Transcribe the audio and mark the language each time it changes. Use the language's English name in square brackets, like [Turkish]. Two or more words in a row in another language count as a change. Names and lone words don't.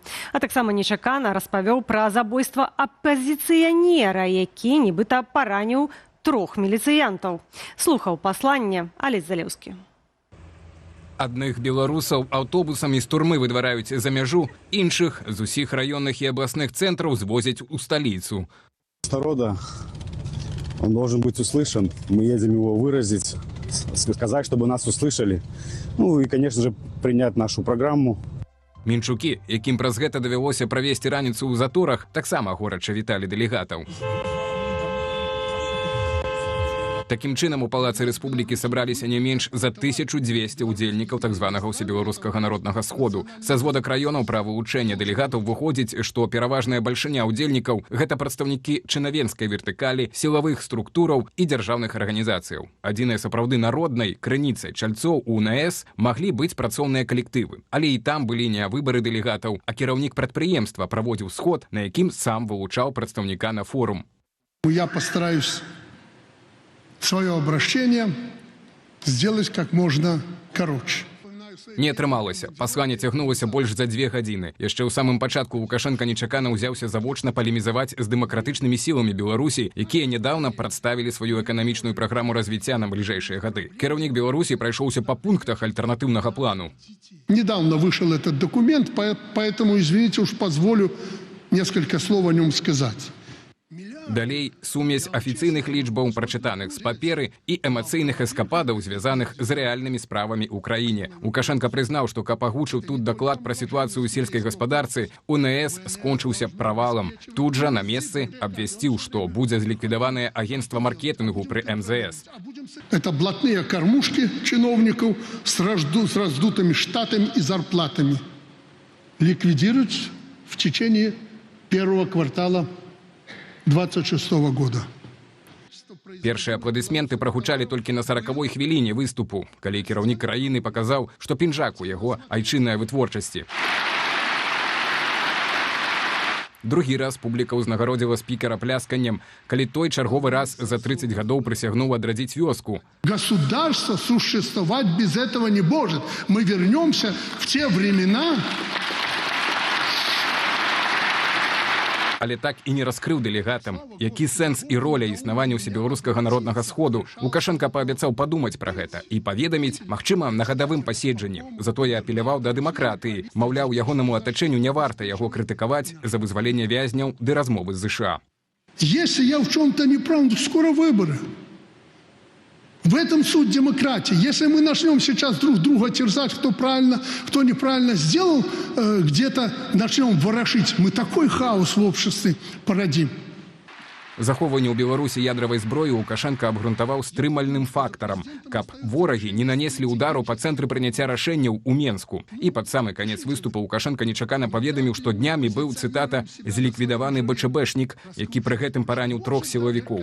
[Belarusian] А таксама нечакана распавёў пра забойства апазіцыянера, які нібыта параніў 3 міліцыянтаў. Слухаў пасланне Алесь Залеўскі. Адных беларусаў аўтобусамі з турмы выдвараюць за мяжу, іншых з усіх раённых і абласных цэнтраў звозяць у сталіцу. [Russian] Народа, он должен быть услышан. Мы едем его выразить, сказать, чтобы нас услышали. Ну и, конечно же, принять нашу программу. [Belarusian] Мінчукі, якім праз гэта давялося правесці раніцу ў заторах, таксама горача віталі дэлегатаў. Такім чынам, у Палацы Рэспублікі сабраліся не менш за 1200 удзельнікаў так званага ўсебеларускага народнага сходу. Са зводак раёнаў пра вылучэнне дэлегатаў выходзіць, што пераважная бальшыня удзельнікаў – гэта прадстаўнікі чынавенскай вертыкалі, сілавых структураў і дзяржаўных арганізацыяў. Адзінай сапраўды народнай крыніцай чальцоў у УНС маглі быць працоўныя калектывы. Але і там былі не выбары дэлегатаў, а кіраўнік прадпрыемства праводзіў сход, на якім сам вылучаў прадстаўніка на форум. [Russian] Я постараюсь свое обращение сделать как можно короче. [Belarusian] Не атрымалася. Пасланне цягнулася больш за 2 гадзіны. Яшчэ ў самым пачатку Лукашенка нечакана ўзяўся завочна палемізаваць з дэмакратычнымі сіламі Беларусі, якія нядаўна прадставілі сваю эканамічную праграму развіцця на бліжэйшыя гады. Кіраўнік Беларусі прайшоўся па пунктах альтэрнатыўнага плану. [Russian] Недавно вышел этот документ, поэтому, извините, уж позволю несколько слов о нем сказать. [Belarusian] Далей сумесь афіцыйных лічбаў, прачытаных з паперы, і эмацыйных эскападаў, звязаных з рэальнымі справамі ў краіне. Лукашенка прызнаў, што каб агучыў тут даклад пра сітуацыю ў сельскай гаспадарцы, УНС скончыўся правалам. Тут жа на месцы абвясціў, што будзе зліквідаванае агенцтва маркетынгу пры МЗС. [Russian] Это блатные кормушки чиновников с раздутыми штатами и зарплатами. Ликвидируют в течение первого квартала 26 года. [Belarusian] Першыя апладысменты прагучалі толькі на 40-й хвіліне выступу, калі кіраўнік краіны паказаў, што пінжак у яго айчыннай вытворчасці. Другі раз публіка ўзнагародзіла спікера плясканнем, калі той чарговы раз за 30 гадоў прысягнуў адрадзіць вёску. [Russian] Государство существовать без этого не может. Мы вернемся в те времена. [Belarusian] Але так і не раскрыў дэлегатам, які сэнс і роля існавання ўсебеларускага народнага сходу. Лукашенка паабяцаў падумаць пра гэта і паведаміць, магчыма, на гадавым паседжанні. Затое апеляваў да дэмакратыі, маўляў, ягонаму атачэнню не варта яго крытыкаваць за вызваленне вязняў ды размовы з ЗША. [Russian] Если я в чем-то не прав, то скоро выборы. В этом суть демократии. Если мы начнем сейчас друг друга терзать, кто правильно, кто неправильно сделал, где-то начнем ворошить, мы такой хаос в обществе породим. [Belarusian] Захоўванне ў Беларусі ядравай зброі Лукашенка абгрунтаваў стрымальным фактарам, каб ворагі не нанеслі удару па цэнтры прыняцця рашэнняў у Менску. І пад самы канец выступу Лукашенка нечакана паведаміў, што днямі быў, цытата, «зліквідаваны БЧБшнік», які пры гэтым параніў 3 сілавікоў.